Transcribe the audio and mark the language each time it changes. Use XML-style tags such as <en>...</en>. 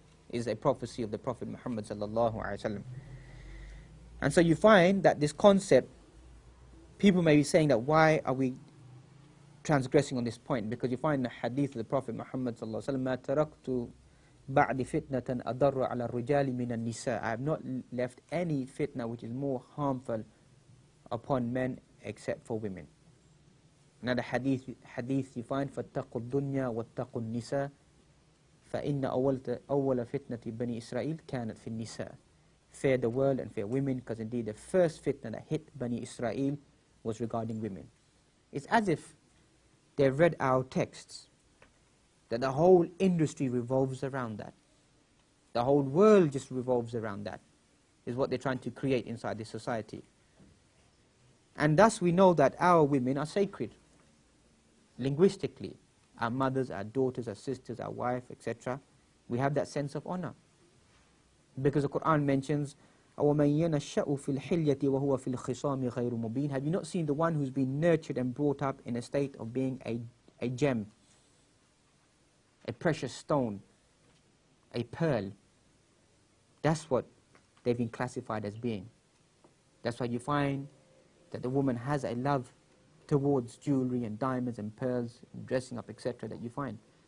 <en>Is a prophecy of the Prophet Muhammad sallallahu alaihi wasallam. And so you find that this concept, people may be saying that why are we transgressing on this point? Because you find the hadith of the Prophet Muhammad sallallahu alaihi wasallam,</en> <ar>"Ma taraktu ba'di fitnatan adarra ala rijali min an-nisa."</ar> <en>I have not left any fitna which is more harmful upon men except for women. Another hadith you find,</en> <ar>فَاتَّقُوا الدُّنْيَا وَاتَّقُوا النِّسَاء فَإِنَّ أَوَّلَ فِتْنَةِ بَنِي إِسْرَائِيل كَانَتْ فِي النِّسَاءِ.</ar> <en>Fear the world and fear women, because indeed the first fitna that hit Bani Israel was regarding women. It's as if they've read our texts, that the whole industry revolves around that. The whole world just revolves around that, is what they're trying to create inside this society. And thus we know that our women are sacred, linguistically. Our mothers, our daughters, our sisters, our wife, etc. We have that sense of honor. Because the Quran mentions,</en> <ar>أَوَمَنْ يَنَشَّأُ فِي الْحِلْيَةِ وَهُوَ فِي الْخِصَامِ غَيْرُ مُبِينٍ.</ar> <en>Have you not seen the one who's been nurtured and brought up in a state of being a gem, a precious stone, a pearl? That's what they've been classified as being. That's why you find that the woman has a love towards jewelry and diamonds and pearls, and dressing up, etc. that you find.</en>